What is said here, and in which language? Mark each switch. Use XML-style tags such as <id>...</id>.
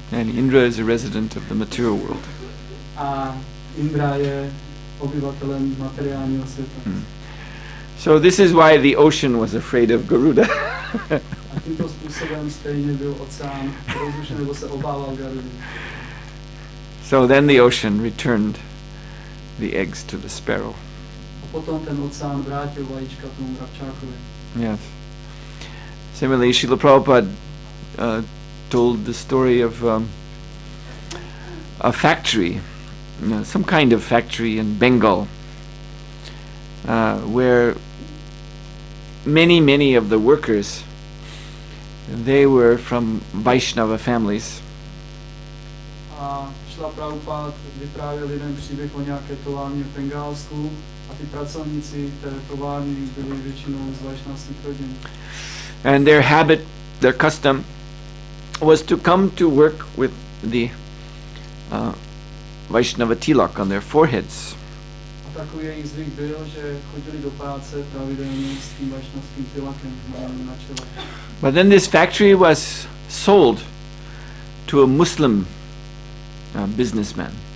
<en>And Indra is a resident of the material world.</en> <cs>A Indra je obyvatelem materiálního světa.</cs> <en>So this is why the ocean was afraid of Garuda.</en> <cs>A tímto způsobem stejně byl oceán rozrušen nebo se obával Garudy.</cs> <en>So then the ocean returned the eggs to the sparrow.</en> <cs>A potom ten oceán vrátil vajíčka tomu mravčákovi.</cs> <en>Yes. Similarly, Srila Prabhupada told the story of a factory, some kind of factory in Bengal, where many of the workers, they were from Vaishnava families.</en> <cs>A Šrila Prabhupada vyprávěl lidem příběh o nějaké továrně v Bengálsku a ty pracovníci té továrny byli většinou z vaishnavských rodin.</cs> <en>And their habit, their custom, was to come to work with the Vaishnava tilak on their foreheads.</en> <cs>A takový jejich zvyk byl, že chodili do práce pravidelně s tím vaishnavským tilakem na čele.</cs> <en>But then this factory was sold to a Muslim businessman.</en>